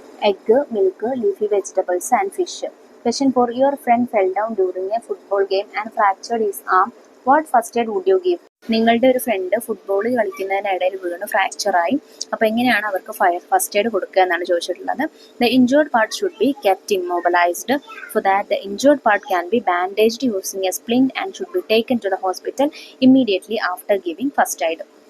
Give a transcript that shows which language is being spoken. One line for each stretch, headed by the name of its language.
English: Egg, milk, leafy vegetables and fish. Question 4, your friend fell down during a football game and fractured his arm. What first aid would you give?
Malayalam: നിങ്ങളുടെ ഒരു front football കളിക്കുന്നതിനിടയിൽ വീണ് ഫ്രാക്ചറായി. അപ്പോൾ എങ്ങനെയാണ് അവർക്ക് first aid കൊടുക്കുക എന്നാണ് ചോദിച്ചിട്ടുള്ളത്.
English: The injured part should be kept immobilised. For that the injured part can be bandaged using a splint and should be taken to the hospital immediately after giving first aid.